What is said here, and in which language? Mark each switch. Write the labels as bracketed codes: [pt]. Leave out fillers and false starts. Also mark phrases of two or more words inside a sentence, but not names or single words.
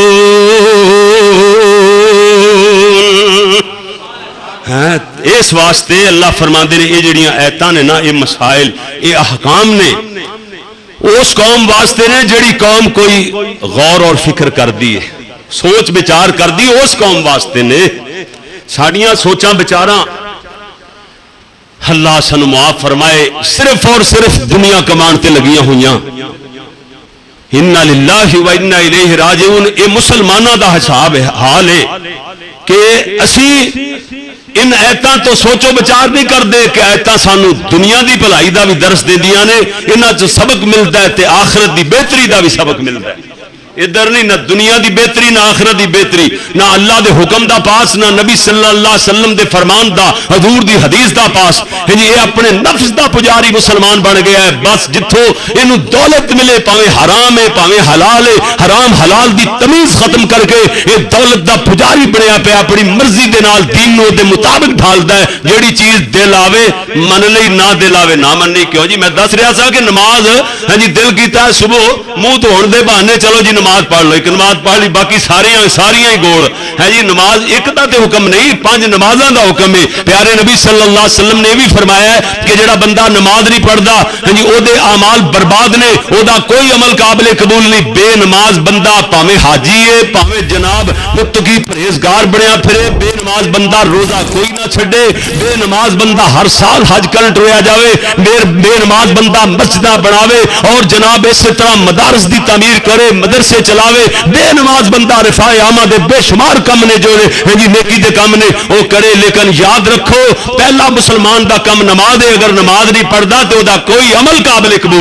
[pa] اس واسطے اللہ فرماندے نے یہ جڑیاں ایتاں نے نا یہ مسائل یہ احکام نے اس قوم واسطے نے جڑی قوم کوئی غور اور فکر کر دی سوچ بچار کر دی اس قوم واسطے نے. ساڑیاں سوچاں بچاراں اللہ سن معاف فرمائے صرف اور صرف دنیا کمان تے لگیاں ہویاں. [ar] انا للہ و انا الیہ راجعون. [pa] اے مسلمانہ دا حساب حال ہے کہ اسی ان ایتاں تو سوچو بچار نہیں کر دے کہ ایتاں سانو دنیا دی بھلائی دا بھی درس دے دیاں نے انہاں چ سبق ملتا ہے تے آخرت دی بہتری دا بھی سبق ملتا ہے. ادھر نہیں نہ دنیا دی بہتری نہ آخرت دی بہتری نہ اللہ دے حکم دا پاس نہ نبی [ar] صلی اللہ علیہ وسلم [pa] دے فرمان دا حضور دی حدیث دا پاس. یہ اپنے نفس دا پجاری مسلمان بن گیا ہے. بس جتھوں اینو دولت ملے پاویں حرام ہے پاویں حلال ہے حرام حلال دی تمیز ختم کر کے یہ دولت دا پجاری بنیا پیا اپنی مرضی دے نال دین نو دے مطابق ڈھالدا ہے. جیڑی چیز دل آوے من لئی نہ دل آوے نہ مننی. کیوں جی میں دس رہا سا کہ نماز دل کیتا ہے صبح منہ دھون دے بہانے چلو جی نماز پڑھ لو ایک نماز پڑھ لی باقی ساریاں ہی گوڑ ہے جی نماز ایک دا تے حکم نہیں 5 نمازاں دا حکم ہے پیارے نبی [ar] صلی اللہ علیہ وسلم [pa] نے بھی فرمایا ہے کہ جڑا بندہ نماز نہیں پڑھدا ہاں جی او دے اعمال برباد نے او دا کوئی عمل قابل قبول نہیں بے نماز بندہ پاویں حاجی ہے پاویں جناب متقی پرہیزگار بنیا پھرے بے نماز بندہ روزہ کوئی نہ چھڈے بے نماز بندہ ہر سال حج کر ٹریا جاوے بے نماز بندہ مسجداں بناوے اور جناب اسی طرح مدارس دی تعمیر کرے مدرسے چلاوے بے نماز بندہ رفاع عامہ دے بے شمار کم نے جو جی نیکی دے کم نے وہ کرے لیکن یاد رکھو پہلا مسلمان دا کم نماز ہے اگر نماز نہیں پڑھدا تو دا کوئی عمل قابل قبول